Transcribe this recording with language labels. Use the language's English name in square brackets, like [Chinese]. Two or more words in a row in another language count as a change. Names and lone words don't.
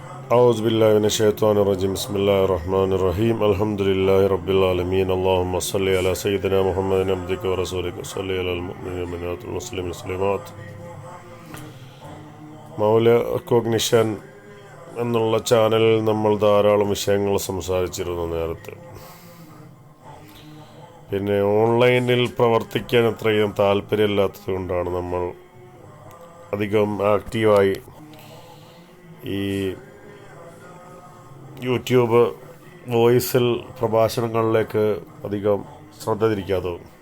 [Arabic] أعوذ بالله من الشيطان الرجيم بسم الله الرحمن الرحيم الحمد لله رب العالمين اللهم صل على سيدنا محمد عبدك ورسولك صل على المؤمنين والمؤمنات والمسلمين والمسلمات. [Malayalam] മൗല റെക്കോഗ്നിഷൻ എന്നുള്ള ചാനലിൽ നമ്മൾ ധാരാളം വിഷയങ്ങൾ സംസാരിച്ചിരുന്നു നേരത്തെ. പിന്നെ ഓൺലൈനിൽ പ്രവർത്തിക്കാൻ അത്രയും താല്പര്യമില്ലാത്തത് കൊണ്ടാണ് നമ്മൾ അധികം ആക്റ്റീവായി ഈ യൂട്യൂബ് വോയിസിൽ പ്രഭാഷണങ്ങളിലേക്ക് അധികം ശ്രദ്ധ തിരിക്കാത്തത്.